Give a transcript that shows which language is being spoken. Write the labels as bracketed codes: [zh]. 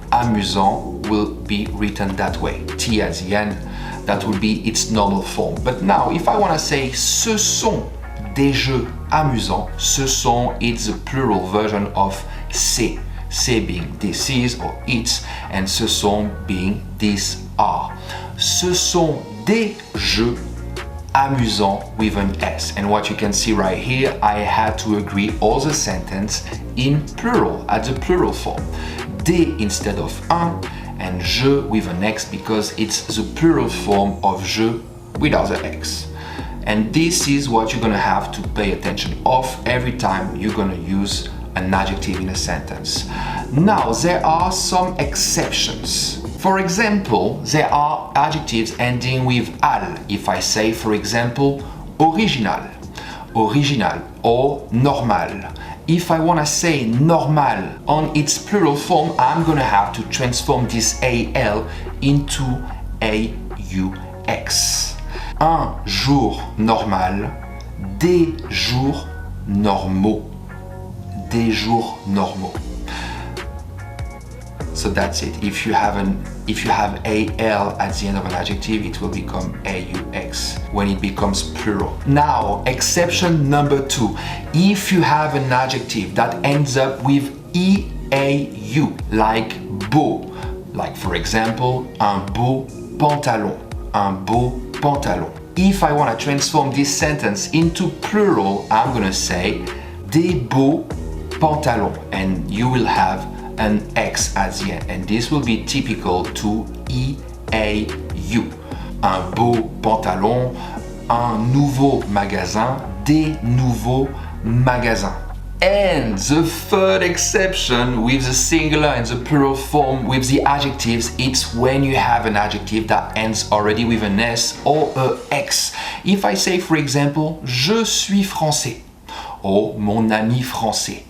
[en] Amusant will be written that way. T at the end, that will be its normal form. But now, if I want to say [fr] ce sont des jeux amusants, [en] ce sont, it's the plural version of c'est. C'est being this is or it's, and ce sont being these are. [fr] Ce sont des jeux amusant [en] with an S. And what you can see right here, I had to agree all the sentence in plural, at the plural form. Des instead of un, and je with an X because it's the plural form of je without the X. And this is what you're gonna have to pay attention of every time you're gonna use an adjective in a sentence. Now, there are some exceptions. For example, there are adjectives ending with al. If I say, for example, original, original, or normal. If I want to say normal on its plural form, I'm going to have to transform this AL into AUX. [fr] Un jour normal, des jours normaux. Des jours normaux. [en] So that's it. If you have AL at the end of an adjective, it will become AUX when it becomes plural. Now, exception number 2. If you have an adjective that ends up with EAU, like beau, like for example, [fr] un beau pantalon, un beau pantalon. [en] If I want to transform this sentence into plural, I'm going to say [fr] des beaux pantalons, [en] and you will have an X at the end, and this will be typical to EAU. [fr] Un beau pantalon, un nouveau magasin, des nouveaux magasins. [en] And the third exception with the singular and the plural form with the adjectives, it's when you have an adjective that ends already with an S or a X. If I say, for example, [fr] je suis français, [en] or [fr] mon ami français.